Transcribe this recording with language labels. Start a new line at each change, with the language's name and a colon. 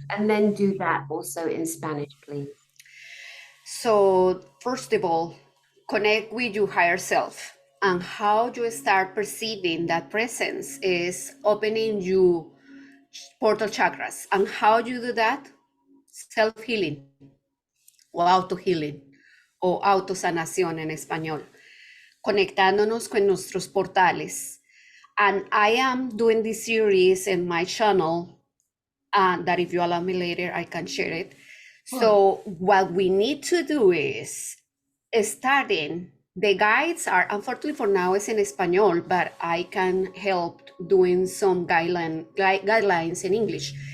English: And then do that also in Spanish, please. so, first of all, connect with your higher self. And how you start perceiving that presence is opening your portal chakras. And how you do that?
Spanish: Self healing o auto healing o autosanación en español. Conectándonos con nuestros portales.
English: And I am doing this series in my channel that if you allow me later, I can share it. So what we need to do is starting, the guides are, unfortunately for now, it's in Espanol, but I can help doing some guidelines in English.